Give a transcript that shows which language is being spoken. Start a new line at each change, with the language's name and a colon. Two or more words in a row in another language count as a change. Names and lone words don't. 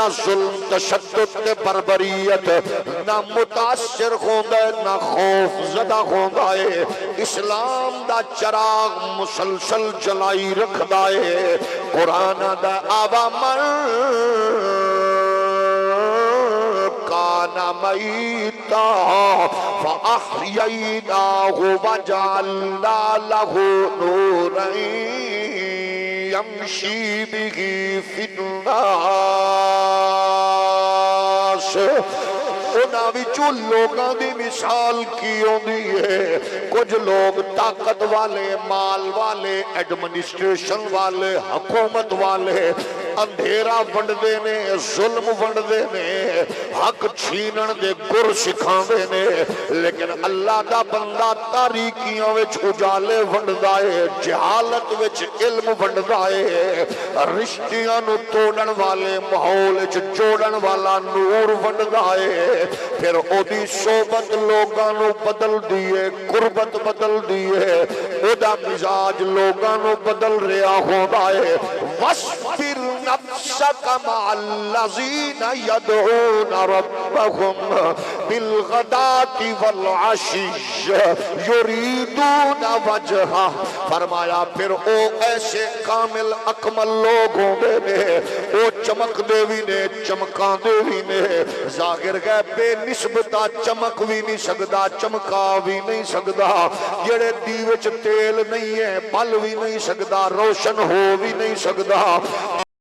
Punjabi: ظلم تشدد تے بربریت، نہ متاثر ہوندہ ہے نہ خوف زدہ ہوندہ ہے، اسلام دا چراغ مسلسل جلائی رکھ دائے، قرآن دا عوامر
Arabic: کانا میتا فاحییناہ وجعلنا لہ نورا یمشی بہ فی الناس۔
Punjabi: انہاں وچوں لوگاں دی مثال کی ہوندی ہے، کچھ لوگ طاقت والے، مال والے، ایڈمنسٹریشن والے، حکومت والے اندھیرا ونڈ دینے، ظلم ونڈ دینے، حق چھینن دے گر سکھان دینے، لیکن اللہ دا بندہ تاریکیاں وچ اجالے ونڈ دائے، جہالت وچ علم ونڈ دائے، رشتیاں نو توڑن والے ماحول وچ جوڑن والا نور ونڈ دائے، پھر او دی صحبت لوگاں نو بدل دیئے، قربت بدل دیئے، او دا مزاج لوگاں نو بدل رہا ہو دائے۔
Arabic: وَاسْبِرْ نَفْسَكَ مَعَ الَّذِينَ يَدْعُونَ رَبَّهُمْ بِالْغَدَاةِ وَالْعَشِيِّ يُرِيدُونَ وَجْهَهُ۔
Punjabi: فرمایا پھر او ایسے کامل اکمل لوگ ہوں دے نے، او چمک دیوی نے، چمکان دیوی نے، ظاہر گئے بے نسبتہ چمک بھی نہیں سکدا، چمکا بھی نہیں سکدا، جڑے دیوچ تیل نہیں ہے پل بھی نہیں سکدا، روشن ہو بھی نہیں سکدا۔